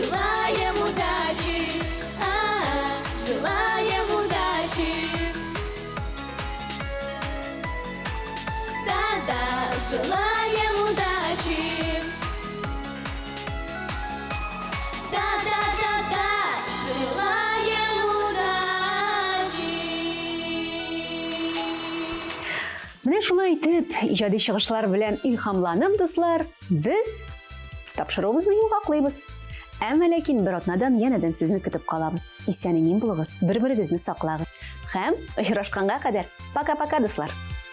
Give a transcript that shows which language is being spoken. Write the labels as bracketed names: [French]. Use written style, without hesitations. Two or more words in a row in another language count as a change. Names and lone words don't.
[Russian] Желаем удачи, желаем удачи. Да-да, желаем удачи. Да-да-да-да, желаем удачи. [Tatar] Менә шулай итеп, иҗади чыгышлар белән илһамланып, дуслар, без тапшыруыбызны юлгаклыйбыз. Әмма ләкин бер атнадан янәдән сезне көтеп калабыз. Исән-имин булыгыз, бер-берегезне саклагыз. Һәм очрашканга кадәр пока-пока, дуслар.